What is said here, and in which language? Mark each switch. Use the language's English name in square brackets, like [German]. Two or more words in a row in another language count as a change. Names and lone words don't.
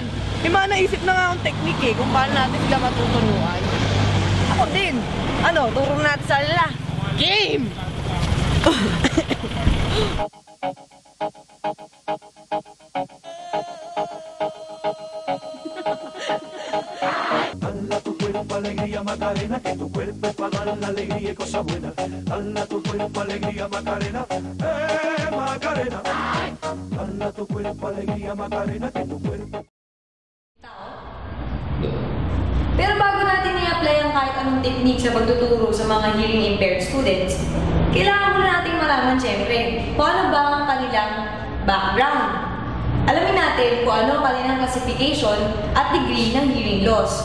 [Filipino] May mga naisip na nga akong teknik kung paano natin sila matutunuan. Ako din. Ano, turo natin sa kanila. Game! [Spanish] Dala tu cuerpo alegría Macarena, que tu cuerpo es para dar la alegría y cosas buenas. Dala tu cuerpo alegría Macarena, Macarena. Dala tu cuerpo alegría Macarena, que tu cuerpo. [Filipino] Pero bago natin i-apply ang kahit anong technique sa pagtuturo sa mga [English] hearing impaired students, [Filipino] kailangan muna nating malaman syempre kung ano ba ang kanilang background. Alamin natin kung ano ang kanilang classification at degree ng [English] hearing loss.